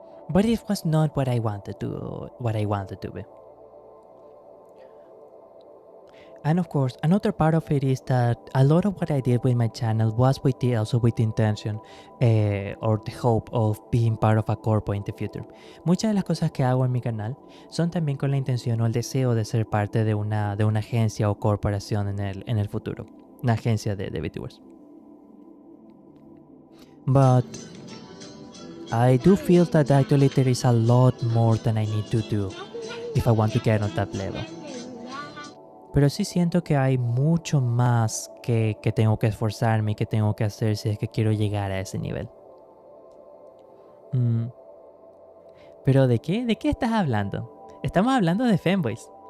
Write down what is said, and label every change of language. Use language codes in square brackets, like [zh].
[en] But it was not what I wanted to be. And of course, another part of it is that a lot of what I did with my channel was also with the intention or the hope of being part of a corpo in the future. [es] Muchas de las cosas que hago en mi canal son también con la intención o el deseo de ser parte de una agencia o corporación en el futuro. Una agencia de VTubers. [en] But I do feel that actually there is a lot more than I need to do if I want to get on that level. [es] Pero sí siento que hay mucho más que tengo que esforzarme y que tengo que hacer si es que quiero llegar a ese nivel. ¿Pero de qué? ¿De qué estás hablando? Estamos hablando de fanboys.